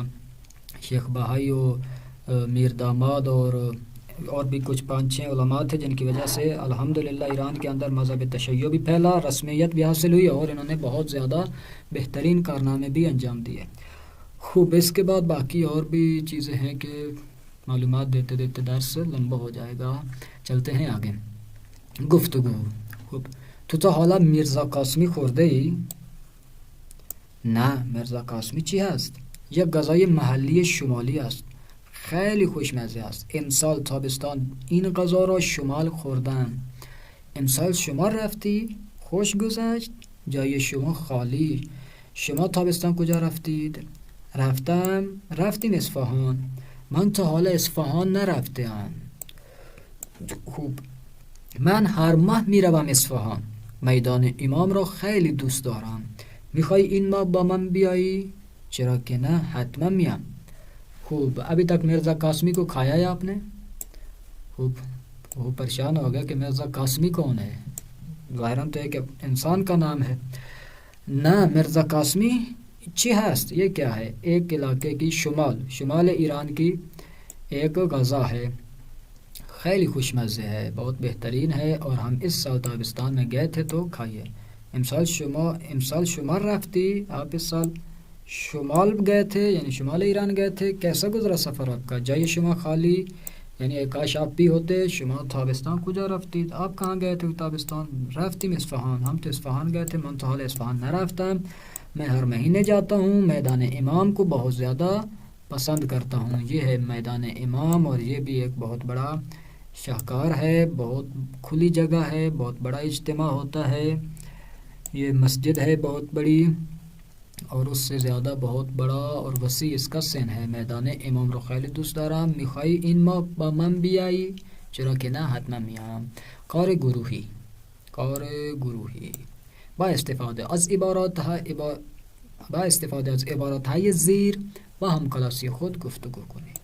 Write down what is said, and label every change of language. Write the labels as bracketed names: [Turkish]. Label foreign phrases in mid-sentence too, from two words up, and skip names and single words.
[Urdu] شیخ بہائی و میر داماد اور بھی کچھ 5-6 علماء تھے جن کی وجہ سے الحمدللہ ایران کے اندر مذہب تشیع بھی پھیلا، رسمیت بھی حاصل ہوئی، اور انہوں نے بہت زیادہ بہترین کارنامے بھی انجام دیے۔ خوب، اس کے بعد باقی اور بھی چیزیں ہیں کہ معلومات دیتے دیتے درس لمبا ہو جائے گا، چلتے ہیں آگے گفتگو۔ [Persian] خوب، تو حالا میرزا قاسمی خورده ای؟ نه، میرزا قاسمی چی هست؟ یک غذای محلی شمالی است، خیلی خوشمزه است. امسال تابستان این غذا را شمال خوردم. امسال شمال رفتی؟ خوش گذشت؟ جای شما خالی. شما تابستان کجا رفتید؟ رفتیم اصفهان. من تا حالا اصفهان نرفتم. خوب، من هر ماه میروم اصفهان. میدان امام را خیلی دوست دارم. میخوای این ماه با من بیایی؟ چرا که نه، حتما میام. خوب، [Urdu] ابھی تک مرزا قاسمی کو کھایا ہے آپ نے؟ خوب، وہ پریشان ہو گیا کہ مرزا قاسمی کون ہے، ظاہراً تو ایک انسان کا نام ہے۔ [Persian] نہ، مرزا قاسمی چی هست، [Urdu] یہ کیا ہے؟ ایک علاقے کی شمال ایران کی ایک غذا ہے، [Persian] خیلی خوش مزے [Urdu] ہے، بہت بہترین ہے، اور ہم اس سال تابستان میں گئے تھے تو کھائیے۔ [Persian] امسال شمال رفتی، [Urdu] آپ اس سال شمال گئے تھے، یعنی شمال ایران گئے تھے، کیسا گزرا سفر آپ کا؟ [Persian] جای شما خالی، [Urdu] یعنی کاش آپ بھی ہوتے۔ [Persian] شما تابستان کجا رفتید، [Urdu] آپ کہاں گئے تھے تابستان؟ [Persian] رفتیم اصفهان، [Urdu] ہم تو اصفهان گئے تھے، [Persian] من تو حال اصفهان نرفتم، [Urdu] میں ہر مہینے جاتا ہوں، میدان امام کو بہت زیادہ پسند کرتا ہوں۔ یہ ہے میدان امام، اور یہ بھی ایک بہت بڑا شاہکار ہے، بہت کھلی جگہ ہے، بہت بڑا اجتماع ہوتا ہے، یہ مسجد ہے بہت بڑی، اور اس سے زیادہ بہت بڑا اور وسیع اس کا سن ہے۔ [Persian] میدان امام رو خیلی دوست دارم. میخوای این ماه با من بیایی؟ چرا که نه، حتما میام. کار گروهی با استفاده از عباراتهای زیر با همکلاسی خود گفتگو کنید.